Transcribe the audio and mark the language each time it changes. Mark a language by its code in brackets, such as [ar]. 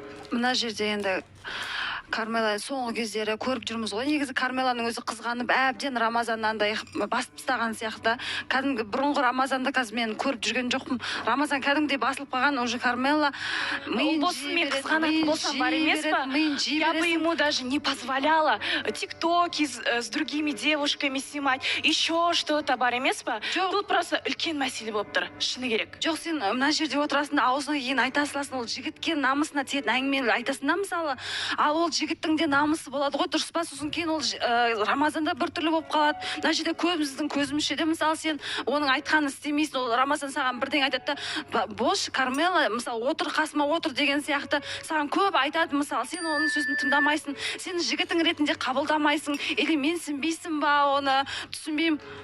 [kk] Мына жерде енді Кармела соңғы кездері көріп жүрміз ғой. Негізі Кармеланың өзі қызғанып әбден Рамазаннандай басып тастаған сияқты. Кәдімгі бұрынғы Рамазанды қазір мен көріп жүрген жоқпын. Рамазан кәдімгідей басылып қалған, уже Кармела мен қызғанатын болсам бар емес па? [ru] Я бы ему даже не позволяла тиктоки с другими девушками снимать, еще что-то [kk] бар емес па? [ru] Тут просто [kk] үлкен мәселе болып тұр, шыны керек. Жоқ, сен мына жерде отырасың да аузыңа кейін айта саласың, ол жігітке намысына тиетін әңгімелер айтасың да, мысалы, ал ол жігіттің де намысы болады ғой, дұрыс па? Сосын кейін ол Рамазанда біртүрлі болып қалады. Мына жерде көбіміздің көзімізше де мысалы сен оның айтқанын істемейсің, ол Рамазан саған бірдеңе айтады да, бош Кармела, мысалы отыр қасыма отыр деген сияқты саған көп айтады, мысалы сен оның сөзін тыңдамайсың, сен жігітің ретінде қабылдамайсың, или менсінбейсің ба, оны түсінбеймін.